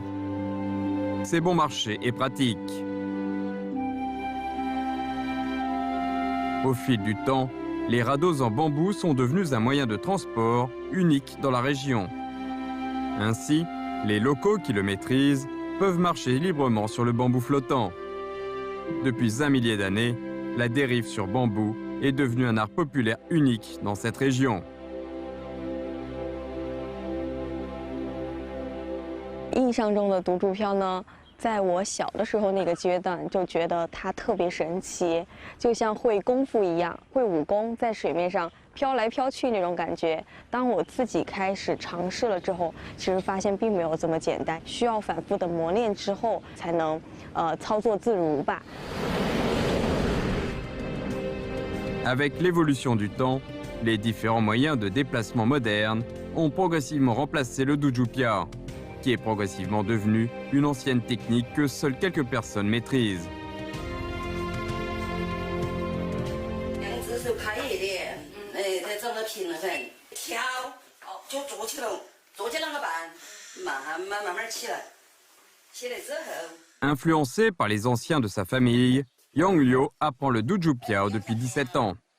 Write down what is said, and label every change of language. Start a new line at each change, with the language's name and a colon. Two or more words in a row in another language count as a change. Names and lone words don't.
French: C'est bon marché et pratique. Au fil du temps, les radeaux en bambou sont devenus un moyen de transport unique dans la région. Ainsi, les locaux qui le maîtrisent peuvent marcher librement sur le bambou flottant. Depuis un millier d'années, la dérive sur bambou est devenue un art populaire unique dans cette région.
Chinese: 印象中的独竹飘呢，在我小的时候那个阶段就觉得它特别神奇，就像会功夫一样，会武功，在水面上飘来飘去那种感觉。当我自己开始尝试了之后，其实发现并没有这么简单，需要反复的磨练之后才能操作自如吧。
French: Avec l'évolution du temps, les différents moyens de déplacement modernes ont progressivement remplacé le Duju Piao, qui est progressivement devenu une ancienne technique que seules quelques personnes maîtrisent. Influencé par les anciens de sa famille, Yangliu apprend le Duju Piao depuis 17 ans.